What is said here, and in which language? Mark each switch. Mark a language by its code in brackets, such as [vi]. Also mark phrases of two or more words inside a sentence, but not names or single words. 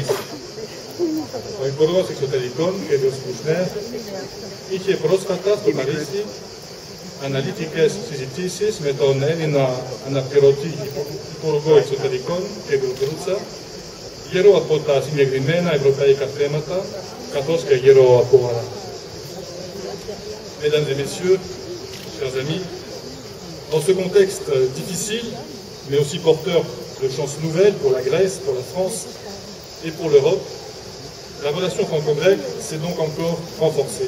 [el] Ο Υπουργός Εξωτερικών, κ. Κουσνέρ, είχε πρόσφατα στο Παρίσι αναλυτικές συζητήσεις με τον Έλληνα αναπληρωτή Υπουργό Εξωτερικών, κ. Γκρούτσα, γύρω από τα συγκεκριμένα ευρωπαϊκά θέματα, καθώς και γύρω από άλλα. [fr] Mesdames et messieurs, chers amis, dans ce contexte difficile, mais aussi porteur de chances nouvelles pour la Grèce, pour la France et pour l'Europe, la relation franco-grecque s'est donc encore renforcée.